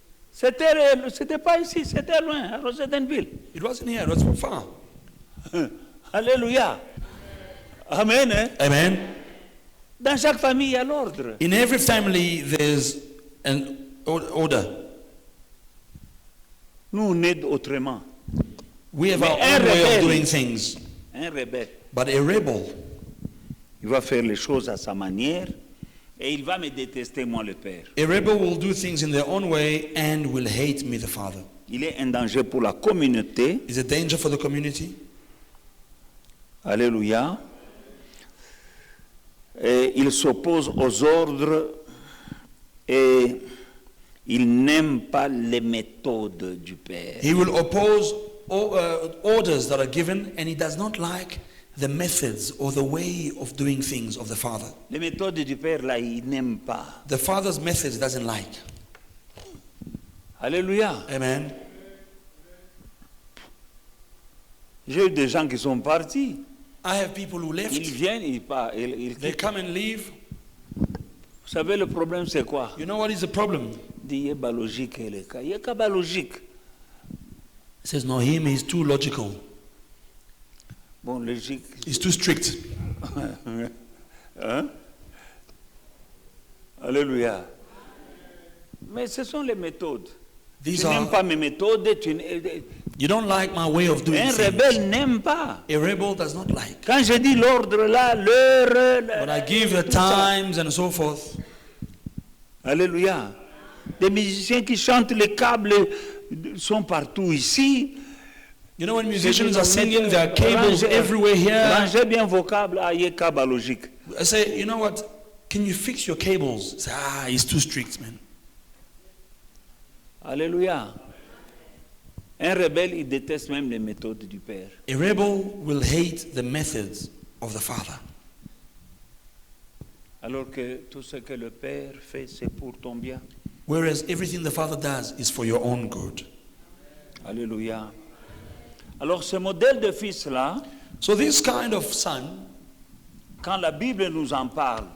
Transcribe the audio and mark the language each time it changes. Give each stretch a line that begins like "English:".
French: C'était pas ici, c'était loin, à Rosettenville.
English: It wasn't here, it was far. Alléluia. Amen. Hein? Amen.
French: Dans chaque famille, il y a l'ordre.
English: In every family, there's an order.
French: Nous, on est autrement.
English: We have
French: Mais
English: our
French: un
English: own way of
French: rebelle.
English: doing things.
French: Un rebelle,
English: But a rebel,
French: il va faire les choses à sa manière et il va me détester, moi, le Père.
English: a rebel will do things in their own way and will hate me, the Father.
French: Il est un danger pour la communauté.
English: Is a danger for the community. Alléluia.
French: Et il s'oppose aux ordres et il n'aime pas les méthodes du Père.
English: He will oppose orders that are given, and he does not like the methods or the way of doing things of the Father.
French: Les méthodes du Père, là, il n'aime pas.
English: The Father's methods he doesn't like. Alléluia. Amen.
French: J'ai eu des gens qui sont partis.
English: I have people who left.
French: Ils viennent, ils partent. Ils
English: They
French: quittent.
English: come and leave.
French: Vous savez, le problème, c'est quoi?
English: You know what is the problem?
French: Il y a pas logique. Il y a pas logique.
English: He says, no, him is too logical.
French: Bon, logique.
English: He's too strict. Hein? Alléluia.
French: Mais ce sont les méthodes.
English: These
French: Tu n'aimes
English: are,
French: pas mes méthodes.
English: you don't like my way of doing
French: Un
English: things.
French: rebelle n'aime pas.
English: A rebel does not like.
French: Quand je dis l'ordre là, l'heure.
English: When I give the
French: tout ça.
English: times and so forth, Alléluia.
French: Des musiciens qui chantent, les câbles sont partout ici.
English: You know, when musicians are singing, there are cables everywhere here.
French: Rangez bien vos câbles, ayez câble logique.
English: I say, you know what? Can you fix your cables? I say, he's too strict, man. Alléluia.
French: Un rebelle, il déteste même les méthodes du Père.
English: A rebel will hate the methods of the Father.
French: Alors que tout ce que le Père fait, c'est pour ton bien.
English: Whereas everything the Father does is for your own good. Alléluia.
French: Alors ce modèle de fils-là,
English: So this kind of son,
French: quand la Bible nous en parle,